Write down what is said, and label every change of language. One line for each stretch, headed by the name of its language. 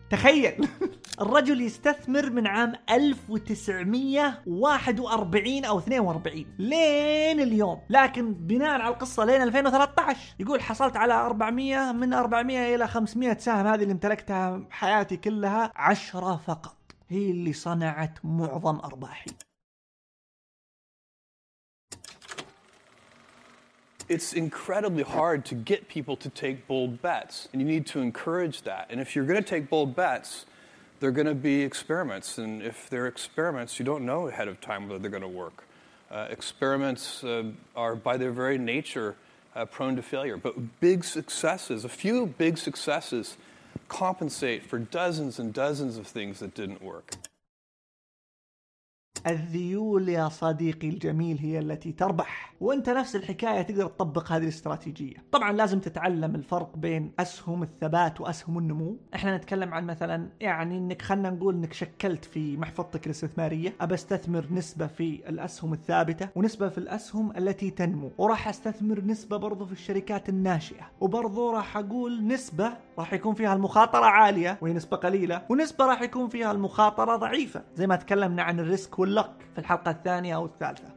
Arabic: تخيل الرجل يستثمر من عام 1941 أو 42 لين اليوم، لكن بناء على القصة لين 2013. يقول حصلت على 400 من 400 إلى 500 سهم هذه اللي امتلكتها حياتي كلها، 10 فقط هي اللي صنعت معظم أرباحي.
English: It's incredibly hard to get people to take bold bets, and you need to encourage that. And if you're going to take bold bets, they're going to be experiments. And if they're experiments, you don't know ahead of time whether they're going to work. Experiments are, by their very nature, prone to failure. But big successes, a few big successes, compensate for dozens and dozens of things that didn't work.
Arabic: الذيول يا صديقي الجميل هي التي تربح، وانت نفس الحكاية تقدر تطبق هذه الاستراتيجية. طبعا لازم تتعلم الفرق بين أسهم الثبات وأسهم النمو. احنا نتكلم عن مثلا يعني انك خلنا نقول انك شكلت في محفظتك الاستثمارية، ابى استثمر نسبة في الأسهم الثابتة ونسبة في الأسهم التي تنمو، وراح استثمر نسبة برضو في الشركات الناشئة، وبرضو راح اقول نسبة راح يكون فيها المخاطرة عالية وهي نسبة قليلة، ونسبة راح يكون فيها المخاطرة ضعيفة زي ما تكلمنا عن الريسك واللك في الحلقة الثانية أو الثالثة.